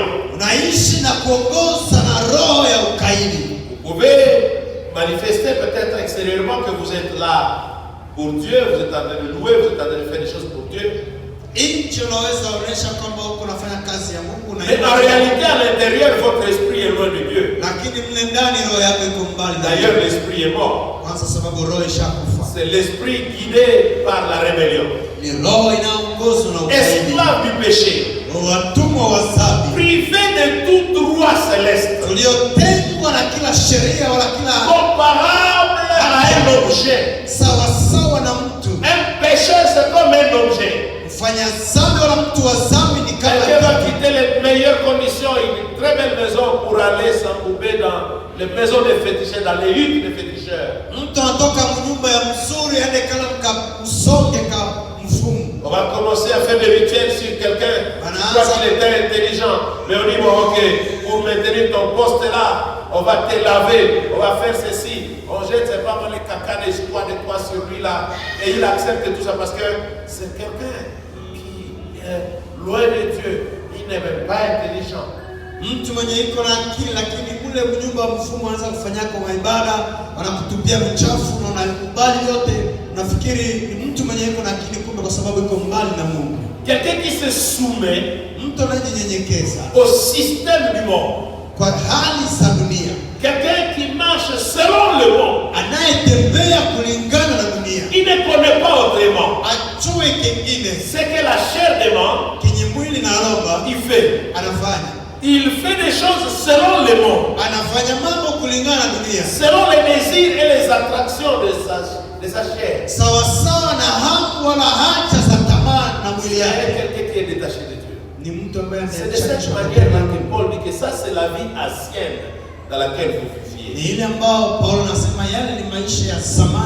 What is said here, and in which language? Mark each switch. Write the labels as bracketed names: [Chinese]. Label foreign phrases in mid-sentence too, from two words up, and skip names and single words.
[Swahili] Unaishi na kuongoza na roho ya ukaidi. [French] Vous pouvez manifester peut-être extérieurement que vous êtes là pour Dieu, vous êtes en train de louer, vous êtes en train de faire des choses pour Dieu. [Swahili] Nchi unaweza onyesha kwamba huko unafanya kazi ya Mungu na [French] Mais en réalité, à l'intérieur, votre esprit est loin de Dieu. [Swahili] lakini mle ndani roho yako iko mbali na [French] D'ailleurs, l'esprit est mort. [Swahili] kwanza sababu roho ishakufa. [French] C'est l'esprit guidé par la rébellion. [Swahili] Ni roho inaongozwa na ukaidi. [French] Esclave du péché. [Swahili] Watumwa wa dhambi. [French] Privé de tout droit céleste. [Swahili] Tuliotengwa na kila sheria wala kila [French] Comparable à un objet. [Swahili] sawa sawa na mtu. [French] Un pécheur, c'est comme un objet. [Swahili] Mfanya dhambi wala mtu wa dhambi ni kama [French] Quelqu'un va quitter les meilleures conditions, il est très belle maison pour aller s'embouber dans les maisons des féticheurs, dans les huttes des féticheurs. On va commencer à faire des rituels sur quelqu'un. Je crois qu'il était intelligent. Mais on dit, bon, ok, pour maintenir ton poste là, on va te laver, on va faire ceci. On jette, c'est pas mal les caca d'espoir de toi sur lui là. Et il accepte tout ça parce que c'est quelqu'un qui est loin de Dieu. Il n'est même pas intelligent. [Swahili] Mtu mwenye iko na akili lakini kule mnyumba mfumo anaanza kufanya kwa ibada, wanakutupia mchafu na unakubali yote, unafikiri ni mtu mwenye iko na akili, kumbe kwa sababu iko mbali na Mungu. [French] Quelqu'un qui se soumet [Swahili] mtu anajinyenyekeza [French] au système du monde, [Swahili] kwa hali za dunia. [French] Quelqu'un qui marche selon le monde, [Swahili] anayetembea kulingana na dunia. [French] Il ne connaît pas autrement. [Swahili] Ajue kingine, [French] c'est que la chair demande, [Swahili] kenye mwili na roho [French] il fait, [Swahili] anafanya. [French] Il fait des choses selon le monde, [Swahili] anafanya mambo kulingana na dunia, [French] selon les désirs et les attractions de sa chair. [Swahili] Sawa sawa na hamu wala haja za tamaa na mwili yake. [French] Quelqu'un qui est détaché de Dieu. [Swahili] Ni mtu ambaye [French] c'est de cette manière que Paul dit que ça c'est la vie ancienne dans laquelle vous viviez. [Swahili] Ni ile ambao Paulo anasema yale ni maisha ya zamani.